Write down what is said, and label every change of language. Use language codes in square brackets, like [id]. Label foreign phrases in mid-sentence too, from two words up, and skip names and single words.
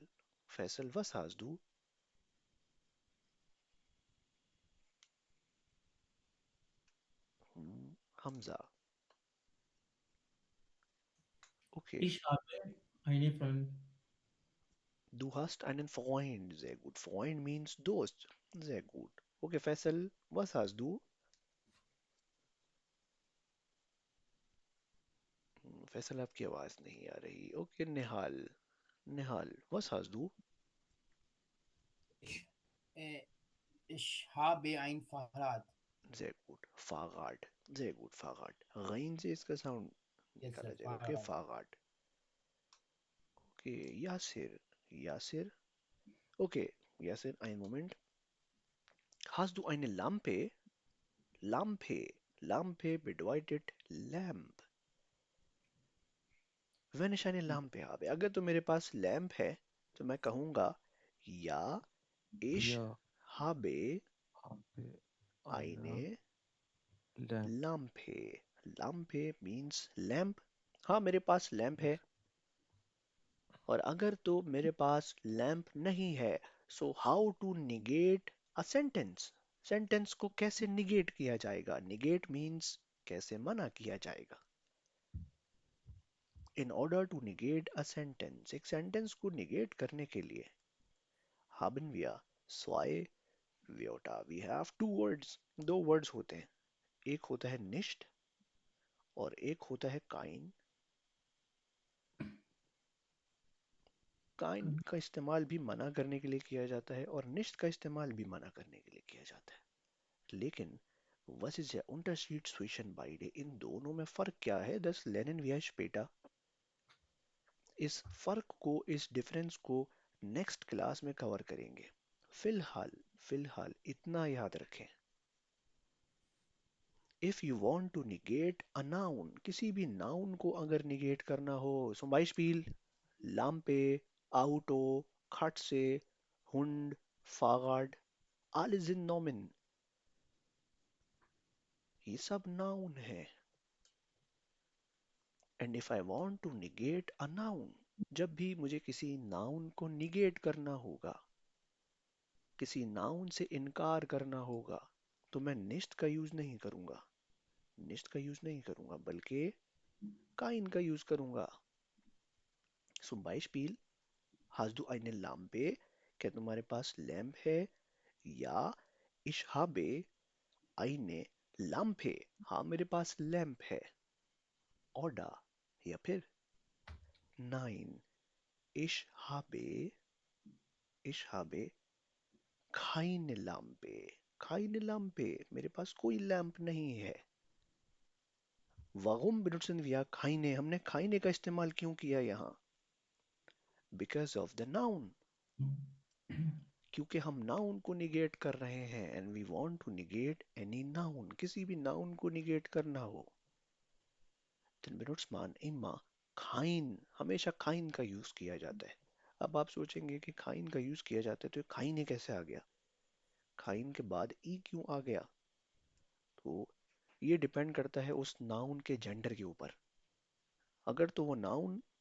[de] Faisal, was hast du? Hamza. Okay. Ich habe eine Freund. Du hast einen Freund. Sehr gut. Freund means [hi] Dost. [de] Sehr gut. Okay, Faisal, was hast du? [hi] फैसल आपकी आवाज नहीं आ रही ओके निहाल निहाल was hast du [de] Ich, äh, ich habe ein Fahrrad. sehr gut Fahrrad sehr gut Fahrrad [hi] गैन से इसका साउंड [en] Yes, [hi] निकाला [en] sir. [hi] जाएगा ओके [de] Fahrrad. Fahrrad ओके यासिर यासिर ओके यासिर ein Moment hast du eine Lampe Lampe Lampe bedeutet Lamp wenn ich eine Lampe habe [hi] अगर तो मेरे पास लैंप है तो मैं कहूंगा या [de] ich [hi] या [de] habe habe eine eine [en] lamp. [de] Lampe. Lampe [en] means lamp. [hi] हाँ मेरे पास लैंप है और अगर तो मेरे पास लैंप नहीं है [en] so how to negate a sentence [hi] सेंटेंस को कैसे निगेट किया जाएगा [en] negate means [hi] कैसे मना किया जाएगा [en] in order to negate a sentence [hi] एक सेंटेंस को निगेट करने के लिए [de] haben wir zwei Wörter [en] we have two words [hi] दो वर्ड्स होते हैं एक होता है nicht और एक होता है kein काइंड का इस्तेमाल भी मना करने के लिए किया जाता है और निश्त का इस्तेमाल भी मना करने के लिए किया जाता है लेकिन [de] was ist der Unterschied zwischen beide [hi] इन दोनों में फर्क क्या है [de] das lernen wir später [hi] इस फर्क को इस डिफरेंस को [en] next class [hi] में कवर करेंगे फिलहाल फिलहाल इतना याद रखें [en] if you want to negate a noun [hi] किसी भी नाउन को अगर निगेट करना हो [de] zum Beispiel Lampe Auto Katze Hund Fahrrad alle sind Nomen [hi] ये सब नाउन है [en] and if I want to negate a noun [hi] जब भी मुझे किसी नाउन को निगेट करना होगा किसी नाउन से इनकार करना होगा तो मैं निश्त का यूज नहीं करूंगा निश्त का यूज नहीं करूंगा बल्कि काइन का यूज करूंगा [de] zum Beispiel hast du eine Lampe [hi] क्या तुम्हारे पास लैंप है या [de] ich habe eine Lampe [hi] हाँ मेरे पास लैंप है oder या फिर [de] nein ich habe keine Lampe keine Lampe [hi] मेरे पास कोई लैंप नहीं है [de] warum benutzen wir keine [hi] हमने keine का इस्तेमाल क्यों किया यहाँ [en] because of the noun [hi] क्योंकि हम नाउन को निगेट कर रहे हैं [en] and we want to negate any noun [hi] किसी भी नाउन को निगेट करना हो then [de] benutzt man immer kein [hi] हमेशा kein का यूज किया जाता है अब आप सोचेंगे कि kein का यूज किया जाता है तो kein कैसे आ गया kein के बाद ई क्यों आ गया तो ये डिपेंड करता है उस नाउन के जेंडर के ऊपर अगर तो वो नाउन